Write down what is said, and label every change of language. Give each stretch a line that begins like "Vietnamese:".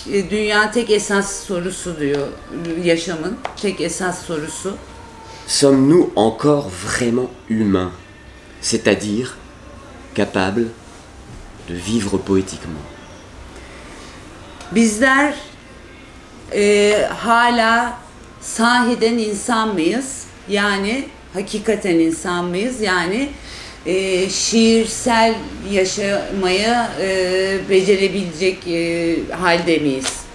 Turkish: Dünya tek esas sorusu diyor, yaşamın tek esas sorusu.
French: Sommes-nous encore vraiment humains, c'est-à-dire capables de vivre poétiquement?
Turkish: Bizler hala sahiden insan mıyız? Yani hakikaten insan mıyız? Yani şiirsel yaşamaya becerebilecek halde miyiz?